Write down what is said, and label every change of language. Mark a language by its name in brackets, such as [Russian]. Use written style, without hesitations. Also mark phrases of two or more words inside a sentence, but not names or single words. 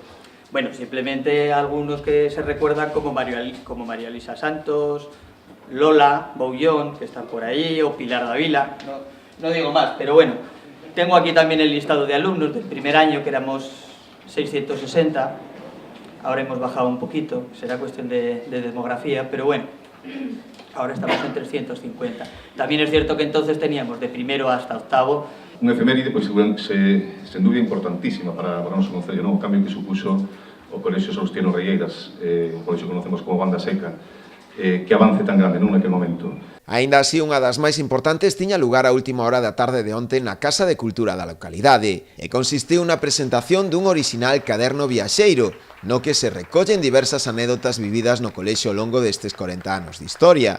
[Spanish] Bueno, simplemente algunos que se recuerdan como María Elisa Santos, Lola Boullón, que están por ahí, o Pilar Davila, no digo más, pero bueno, tengo aquí también el listado de alumnos del primer año, que éramos 660, ahora hemos bajado un poquito, será cuestión de demografía, pero bueno, ahora estamos en 350. También es cierto que entonces teníamos de primero hasta octavo. [Galician] Unha efeméride, pois, sen dúbida importantísima para o noso concello, non? O cambio que supuxo o Colexio Salustiano Reieiras, o colexio que conocemos como Banda Seca, que avance tan grande nun aquel momento. Aínda así, unha das máis importantes tiña lugar a última hora da tarde de onte na Casa de Cultura da localidade e consistiu na presentación dun orixinal caderno viaxeiro, no que se recollen diversas anécdotas vividas no colexio ao longo destes 40 anos de historia.